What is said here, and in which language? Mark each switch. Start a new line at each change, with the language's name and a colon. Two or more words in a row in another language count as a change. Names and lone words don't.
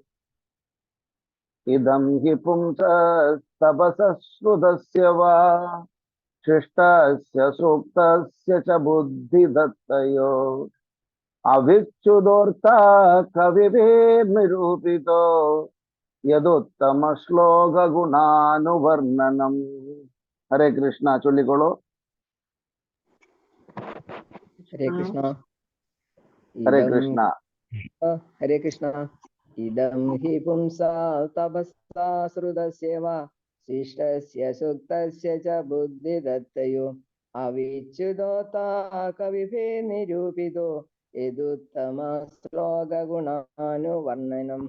Sanskrit: इदं हि पुंसस्तपसश्रुतस्य वा शिष्टस्य सूक्तस्य च बुद्धिदत्तयोः अभिच्युदोर्ता कविभिर्निरूपितो यदुत्तम श्लोक गुणानुवर्णनम्. हरे कृष्ण. चൊല്ലിക്കോളൂ. ഹരേ കൃഷ്ണ. ഹരേ കൃഷ്ണ. ഹരേ കൃഷ്ണ. ഇദം ഹി പുംസാ തപസാ ശ്രുതസ്യ വാ ശിഷ്ടസ്യ സൂക്തസ്യ ച ബുദ്ധിദത്തയോ അവിച്യുതോതാ കവിഭിർനിരൂപിതോ യദുത്തമ ശ്ലോക ഗുണാനുവർണ്ണനം.